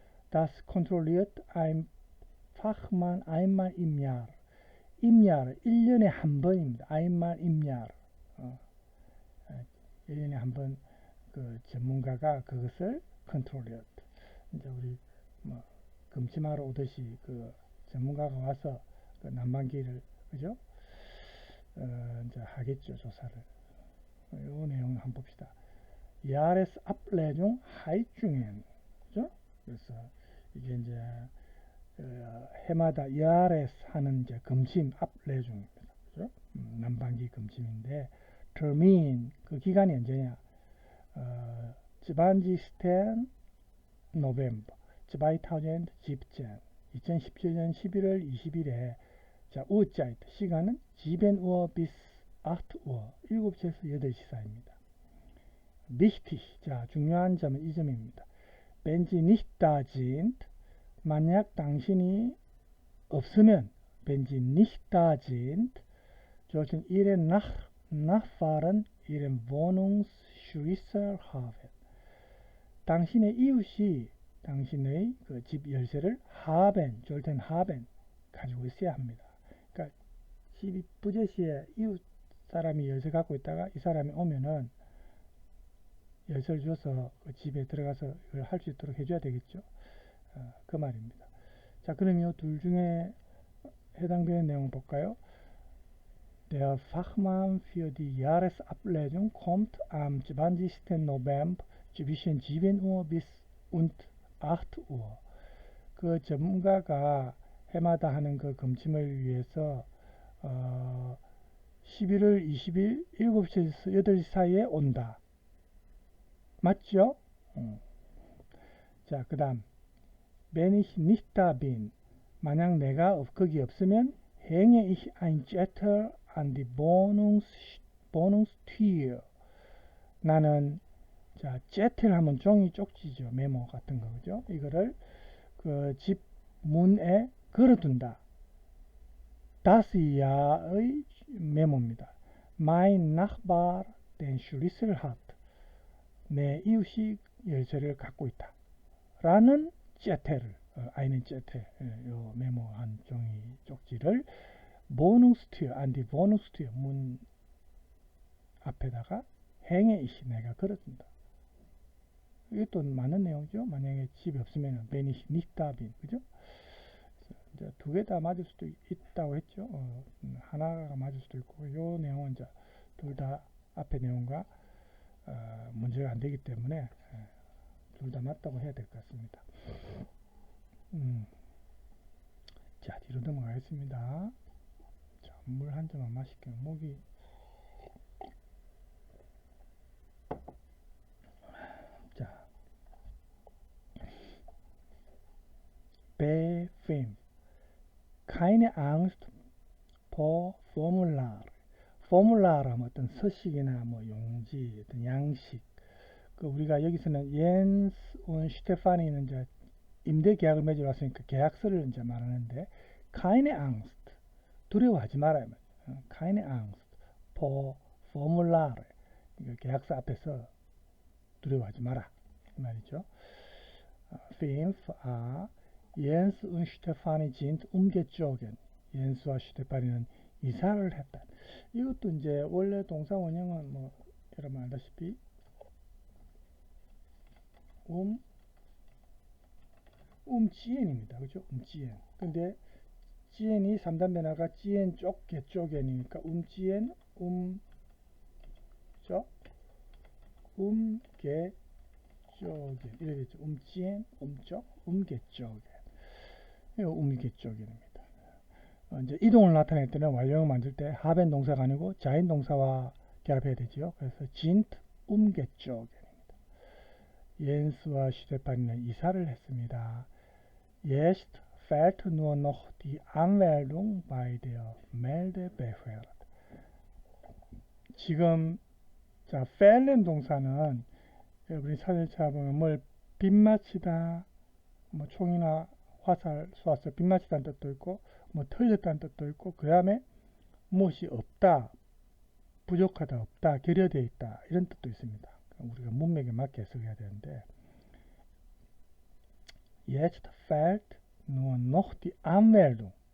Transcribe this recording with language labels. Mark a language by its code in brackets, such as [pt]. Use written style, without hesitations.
[de] Das kontrolliert ein Fachmann einmal im Jahr. im Jahr, [ko] 1년에 한 번입니다. [de] einmal im Jahr. [ko] 1년에 한 번 그 전문가가 그것을 컨트롤리었. 이제 우리 뭐 금침하러 오듯이 그 전문가가 와서 그 난방기를 그죠? 이제 하겠죠, 조사를. 이 내용 한번 봅시다. [de] Jahresabrechnung Heizungen. [ko] 그죠? 그래서 이게 이제 해마다 Jahres 하는 이제 금침 Abrechnung입니다. 그죠? 난방기 금침인데 termin 그 기간이 언제냐? [de] Zwanzigsten November [ko] 2017 2017년 11월 20일에 자, [de] Uhrzeit [ko] 시간은 [de] 7 Uhr bis 8 Uhr [ko] 7시에서 8시 사이입니다. [de] Wichtig, [ko] 자, 중요한 점은 이 점입니다. [de] Wenn Sie nicht da sind, [ko] 만약 당신이 없으면, [de] wenn Sie nicht da sind, sollten Ihre Nachbarn Ihren Wohnungsschlüssel haben. [ko] 당신의 이웃이 당신의 그 집 열쇠를 [de] haben, sollten haben, [ko] 가지고 있어야 합니다. 그러니까 집이 부재시에 이웃 사람이 열쇠 갖고 있다가 이 사람이 오면은 열쇠를 줘서 그 집에 들어가서 이걸 할 수 있도록 해줘야 되겠죠. 그 말입니다. 자, 그럼 이 둘 중에 해당되는 내용 볼까요? [de] Der Fachmann für die Jahresabrechnung kommt am 20. November zwischen 7 Uhr bis und 8 Uhr. [ko] 그 전문가가 해마다 하는 그 금침을 위해서 11월 20일 7시에서 8시 사이에 온다. 맞죠? 자, 그 다음 [de] Wenn ich nicht da bin, [ko] 만약 내가 거기 없으면 [de] hänge ich ein Zettel an die Wohnungstür. [ko] 나는 자, zettel 하면 종이 쪽지죠. 메모 같은 거 그죠? 이거를 그 집 문에 걸어둔다. [de] Das Jahr [ko] 의 메모입니다. [de] Mein Nachbar den Schlüssel hat. [ko] 내 이웃이 열쇠를 갖고 있다. 라는 zettel을 [de] einen Zettel [ko] 요 메모한 종이 쪽지를 [de] Wohnungstür, an die Wohnungstür [ko] 문 앞에다가 [de] hänge ich [ko] 내가 걸어둔다. 이것도 많은 내용이죠. 만약에 집이 없으면 [de] wenn ich nicht da bin, [ko] 그죠? 이제 두 개 다 맞을 수도 있다고 했죠. 하나가 맞을 수도 있고, 이 내용은 이제 둘 다 앞에 내용과 문제가 안 되기 때문에 둘 다 맞다고 해야 될 것 같습니다. 자, 뒤로 넘어가겠습니다. 자, 물 한 잔만 마실게요. 목이 자, [de] Befim keine Angst vor Formular. [ko] 포뮬라라면 어떤 서식이나 뭐 용지, 어떤 양식. 그 우리가 여기서는 옌스 온 슈테파니는 이제 임대 계약을 맺으러 왔으니까 계약서를 이제 말하는데 [de] keine Angst [ko] 두려워하지 말아요. [de] keine Angst vor Formular [ko] 계약서 앞에서 두려워하지 마라 이 말이죠. [de] Fünf Jens und Stefanie sind umgezogen. [ko] 옌스와 슈테파니는 이사를 했다. 이것도 이제 원래 동사 원형은 뭐 여러분 알다시피 지엔입니다. 그죠? 지엔. 근데 지엔이 3단 변화가 지엔 쪽, 개쪽엔이니까 지엔, 쪽, 개쪽엔 이렇게 되죠. 지엔, 쪽, 개쪽엔. 이거 개쪽엔입니다. 이제 이동을 나타낼 때는 완료형을 만들 때 하벤 동사가 아니고 자인 동사와 결합해야 되죠. 그래서 진트 umgezogen입니다. 옌스와 슈테파니는 이사를 했습니다. [de] Jetzt fehlt nur noch die Anmeldung bei der Meldebehörde. [ko] 지금 자, fehlen 동사는 여러분이 사전에 찾아보면 뭘 빗마치다, 뭐 총이나 화살 쏘아서 빗마치다는 뜻도 있고 뭐 틀렸다는 뜻도 있고 그 다음에 무엇이 없다, 부족하다, 없다, 결여되어 있다 이런 뜻도 있습니다. 우리가 문맥에 맞게 해석해야 되는데 [de] Jetzt fehlt nur noch die Anmeldung.